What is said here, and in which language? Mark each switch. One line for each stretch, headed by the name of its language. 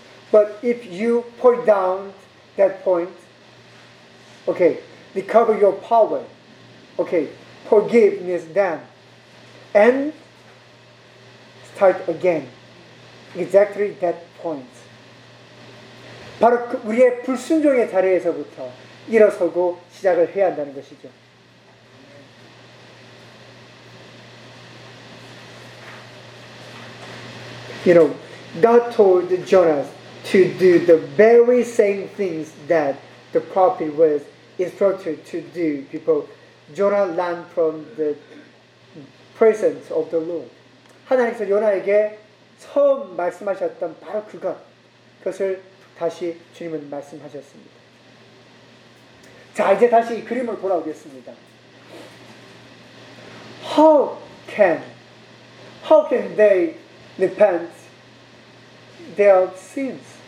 English: But if you point down that point, okay, recover your power, okay, forgiveness then, and start again, exactly that point.
Korean: 바로 우리의 불순종의 자리에서부터 일어서고 시작을 해야 한다는 것이죠. 여러분,
English: God told Jonas to do the very same things that the prophet was instructed to do before Jonah ran from the presence of the Lord.
Korean: 하나님께서 요나에게 처음 말씀하셨던 바로 그것, 그것을 다시 주님은 말씀하셨습니다. 자, 이제 다시 이 그림을 돌아오겠습니다.
English: How can they repent their sins?